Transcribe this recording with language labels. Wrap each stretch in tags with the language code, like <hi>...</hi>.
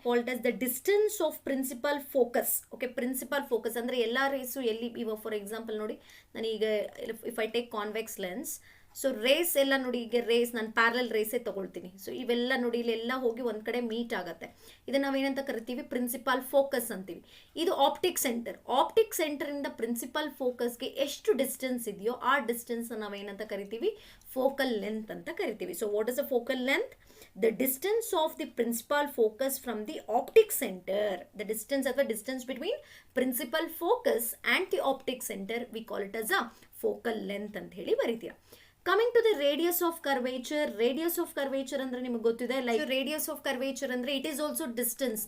<kn>Called as the distance of principal focus. Okay, principal focus ಅಂದರೆ ಎಲ್ಲ race ಎಲ್ಲಿ, ಇವಾಗ ಫಾರ್ ಎಕ್ಸಾಂಪಲ್ ನೋಡಿ, ನಾನೀಗ</kn> <en>if I take convex lens,</en> <kn>so race ಎಲ್ಲ ನೋಡಿ, ಈಗ ರೇಸ್ ನಾನು ಪ್ಯಾರಲ್ ರೇಸೇ ತೊಗೊಳ್ತೀನಿ. ಸೊ ಇವೆಲ್ಲ ನೋಡಿ, ಇಲ್ಲೆಲ್ಲ ಹೋಗಿ ಒಂದು ಕಡೆ ಮೀಟ್ ಆಗುತ್ತೆ. ಇದನ್ನು ನಾವೇನಂತ ಕರಿತೀವಿ, ಪ್ರಿನ್ಸಿಪಲ್ ಫೋಕಸ್ ಅಂತೀವಿ. ಇದು ಆಪ್ಟಿಕ್ ಸೆಂಟರ್. ಆಪ್ಟಿಕ್ ಸೆಂಟರಿಂದ ಪ್ರಿನ್ಸಿಪಲ್ ಫೋಕಸ್ಗೆ ಎಷ್ಟು ಡಿಸ್ಟೆನ್ಸ್ ಇದೆಯೋ ಆ ಡಿಸ್ಟೆನ್ಸ್ ನಾವೇನಂತ ಕರಿತೀವಿ, ಫೋಕಲ್ ಲೆಂತ್ ಅಂತ ಕರಿತೀವಿ.</kn> <en>So what is a focal length? The distance of the principal focus from the optic center. The distance ಅಥವಾ distance between principal focus and the optic center, we call it as a focal length</en> <kn>ಅಂತ ಹೇಳಿ ಬರೀತೀರಾ.</kn> <en>Coming to the radius of curvature. Radius of curvature</en> <kn>ಅಂದರೆ ನಿಮಗೆ ಗೊತ್ತಿದೆ,</kn> <en>Like radius of curvature ಅಂದರೆ it is also distance.</en>